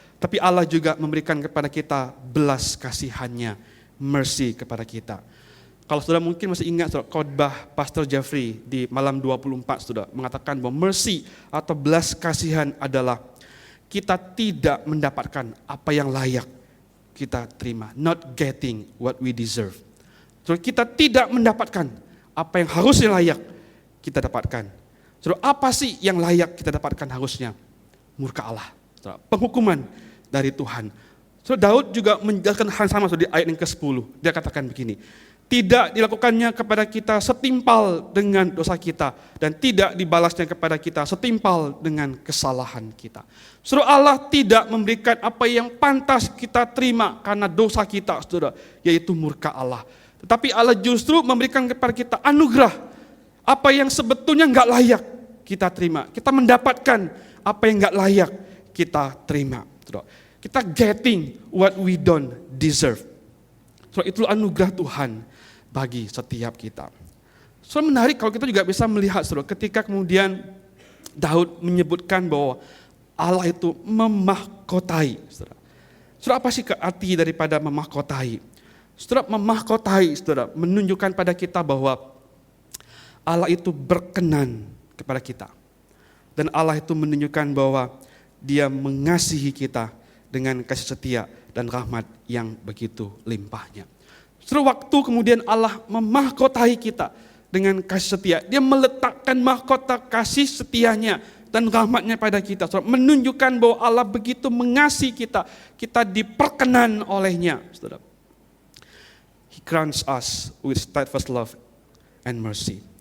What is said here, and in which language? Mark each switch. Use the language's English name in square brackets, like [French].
[Indonesian] Tapi Allah juga memberikan kepada kita belas kasihannya, mercy kepada kita. Kalau saudara mungkin masih ingat, saudara, khotbah Pastor Jeffrey di malam 24, saudara, mengatakan bahwa mercy atau belas kasihan adalah kita tidak mendapatkan apa yang layak kita terima. [English] Not getting what we deserve. [Indonesian] Saudara, kita tidak mendapatkan apa yang harusnya layak kita dapatkan. Saudara, apa sih yang layak kita dapatkan harusnya? Murka Allah, saudara, penghukuman dari Tuhan. Saudara, Daud juga menjelaskan hal sama, saudara, di ayat yang ke-10. Dia katakan begini, tidak dilakukannya kepada kita setimpal dengan dosa kita, dan tidak dibalasnya kepada kita setimpal dengan kesalahan kita. Saudara, Allah tidak memberikan apa yang pantas kita terima karena dosa kita, saudara, yaitu murka Allah. Tetapi Allah justru memberikan kepada kita anugerah, apa yang sebetulnya nggak layak kita terima. Kita mendapatkan apa yang nggak layak kita terima. Saudara. [English] Kita getting what we don't deserve. [Indonesian] Saudara, itu anugerah Tuhan bagi setiap kita. Saudara, menarik kalau kita juga bisa melihat, saudara, ketika kemudian Daud menyebutkan bahwa Allah itu memahkotai. Saudara, saudara, apa sih arti daripada memahkotai? Saudara, memahkotai, saudara, menunjukkan pada kita bahwa Allah itu berkenan kepada kita. Dan Allah itu menunjukkan bahwa Dia mengasihi kita dengan kasih setia dan rahmat yang begitu limpahnya. Saudara, waktu kemudian Allah memahkotai kita dengan kasih setia, Dia meletakkan mahkota kasih setianya dan rahmatnya pada kita. Saudara, menunjukkan bahwa Allah begitu mengasihi kita, kita diperkenan olehnya. [English] Saudara, He grants us with steadfast love and mercy.